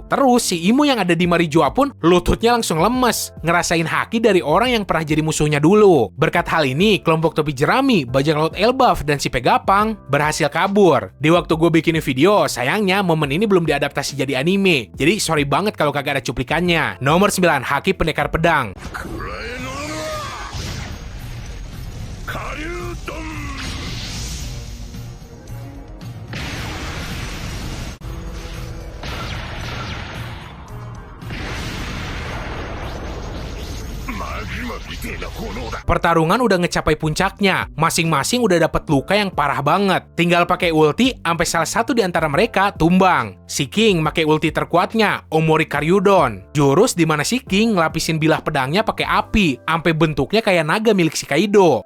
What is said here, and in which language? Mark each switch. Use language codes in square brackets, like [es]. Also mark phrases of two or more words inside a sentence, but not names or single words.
[id] Terus si Imo yang ada di Marijua pun lututnya langsung lemes, ngerasain haki dari orang yang pernah jadi musuhnya dulu. Berkat hal ini, kelompok topi jerami, bajak laut Elbaf, dan si Pegapang berhasil kabur. Di waktu gue bikin video, sayangnya momen ini belum diadaptasi jadi anime. Jadi sorry banget kalau kagak ada cuplikannya. Nomor 9, haki pendekar pedang. [ja] くらえの下流ドン magmaみてえな炎だ [id] Pertarungan udah ngecapai puncaknya, masing-masing udah dapat luka yang parah banget. Tinggal pakai ulti, sampai salah satu di antara mereka tumbang. Si King pakai ulti terkuatnya, Omori Karyudon. Jurus di mana si King ngelapisin bilah pedangnya pakai api, sampai bentuknya kayak naga milik si Kaido.